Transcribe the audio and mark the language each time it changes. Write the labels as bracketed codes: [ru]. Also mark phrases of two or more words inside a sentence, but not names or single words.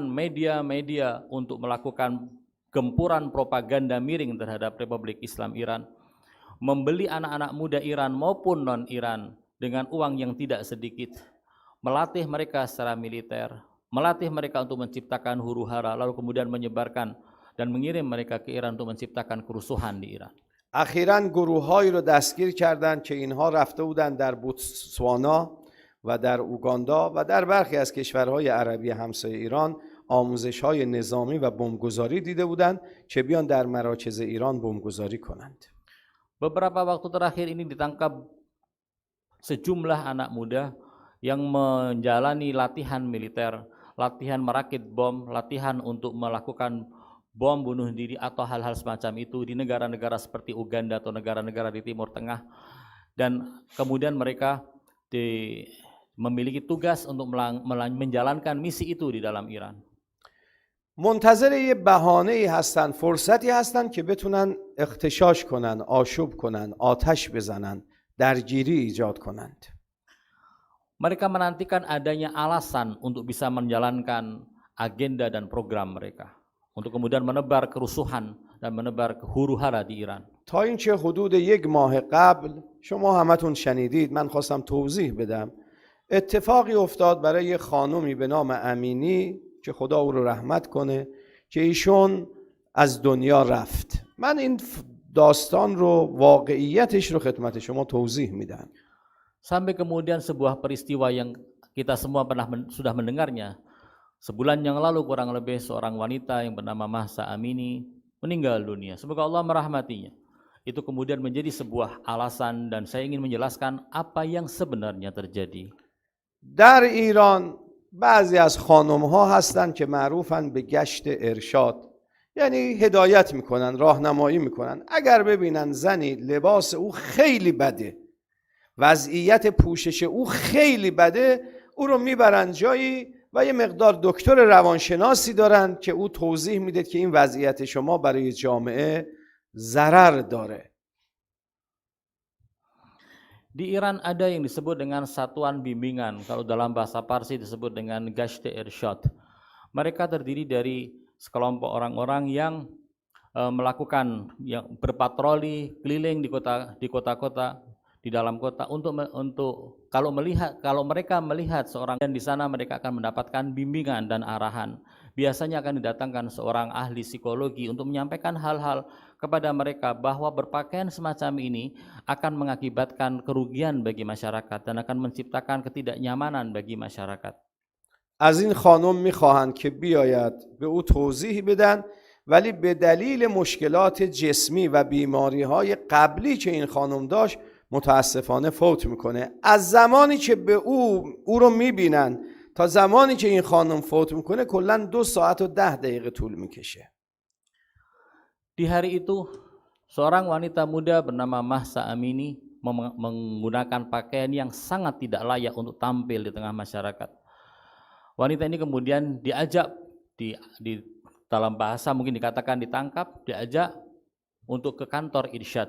[id] media-media untuk melakukan gempuran propaganda miring terhadap Republik Islam Iran, membeli anak-anak muda Iran maupun non-Iran dengan uang yang tidak sedikit, melatih mereka secara militer, melatih mereka untuk menciptakan huru-hara, lalu kemudian menyebarkan dan mengirim mereka ke Iran untuk menciptakan kerusuhan di Iran. [fa] اخیراً گروه‌هایی رو دستگیر کردند که اینها رفته بودند در بوتسوانا و در اوگاندا و در برخی از کشورهای عربی همسایه ایران آموزش‌های نظامی و بمبگذاری دیده بودند که بیان در مراکز ایران بمبگذاری کنند. [id] Beberapa waktu terakhir ini ditangkap sejumlah anak muda yang menjalani latihan militer, latihan merakit bom, latihan untuk melakukan bom bunuh diri atau hal-hal semacam itu di negara-negara seperti Uganda atau negara-negara di Timur Tengah, dan kemudian mereka memiliki tugas untuk menjalankan misi itu di dalam Iran. [fa] منتظر یه بهانه‌ای هستن، فرصتی هستن که بتونن اغتشاش کنن، آشوب کنن، آتش بزنن، درگیری ایجاد کنند. [id] Mereka menantikan adanya alasan untuk bisa menjalankan agenda dan program mereka, untuk kemudian menebar kerusuhan dan menebar huru-hara di Iran. [fa] تا اینکه حدود 1 ماه قبل شما همتون شنیدید، من خواستم توضیح بدم، اتفاقی افتاد برای یه خانومی به نام امینی که خدا او رو رحمت کنه که ایشون از دنیا رفت. من این داستان رو، واقعیتش رو خدمت شما توضیح میدم. [id] Sampai kemudian sebuah peristiwa yang kita semua sudah mendengarnya. Sebulan yang lalu kurang lebih seorang wanita yang bernama Mahsa Amini meninggal dunia. Semoga Allah merahmatinya. Itu kemudian menjadi sebuah alasan dan saya ingin menjelaskan apa yang sebenarnya terjadi. [fa] در ایران بعضی از خانم‌ها هستن که معروفن به گشت ارشاد، یعنی هدایت میکنن، راهنمایی میکنن. اگر ببینن زنی لباس او خیلی بده، وضعیت پوشش او خیلی بده، او رو میبرن جایی و یه مقدار دکتر روانشناسی دارن که او توضیح میده که این وضعیت شما برای جامعه ضرر داره. [id] Di Iran ada yang disebut dengan satuan bimbingan, kalau dalam bahasa Parsi disebut dengan Gashte Irsyad. Mereka terdiri dari sekelompok orang-orang yang melakukan, yang berpatroli keliling di kota-kota, di dalam kota untuk kalau mereka melihat seorang, dan di sana mereka akan mendapatkan bimbingan dan arahan. Biasanya akan didatangkan seorang ahli psikologi untuk menyampaikan hal-hal kepada mereka bahwa berpakaian semacam ini akan mengakibatkan kerugian bagi masyarakat dan akan menciptakan ketidaknyamanan bagi masyarakat. [fa] از این خانم میخواهند که بیاید به او توضیح بدن، ولی به دلیل مشکلات جسمی و بیماری‌های قبلی که این خانم داشت متاسفانه فوت میکنه. از زمانی که به او رو میبینن تا زمانی که این خانم فوت میکنه کلاً 2 ساعت و 10 دقیقه طول میکشه. [id] Di hari itu, seorang wanita muda bernama Mahsa Amini menggunakan pakaian yang sangat tidak layak untuk tampil di tengah masyarakat. Wanita ini kemudian diajak di dalam bahasa mungkin dikatakan ditangkap, diajak untuk ke kantor irsyad.